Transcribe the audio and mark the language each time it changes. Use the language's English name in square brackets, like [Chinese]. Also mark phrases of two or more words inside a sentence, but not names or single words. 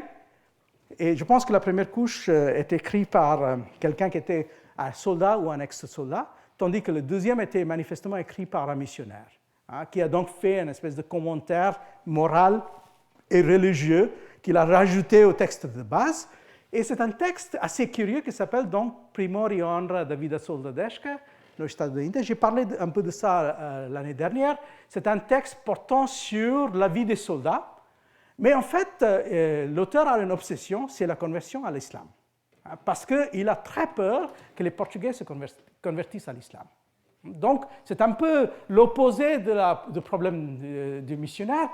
[French] Et je pense que la première couche est écrite par quelqu'un qui était un soldat ou un ex-soldat, tandis que le deuxième était manifestement écrit par un missionnaire, qui a donc fait une espèce de commentaire moral et religieux qu'il a rajouté au texte de base. Et c'est un texte assez curieux qui s'appelle donc Primor e Honra da Vida Soldadesca, le Estado de Índia. J'ai parlé un peu de ça l'année dernière. C'est un texte portant sur la vie des soldats. Mais en fait, l'auteur a une obsession, c'est la conversion à l'islam. Parce qu'il a très peur que les Portugais se convertissent à l'islam. Donc, c'est un peu l'opposé du problème du missionnaire.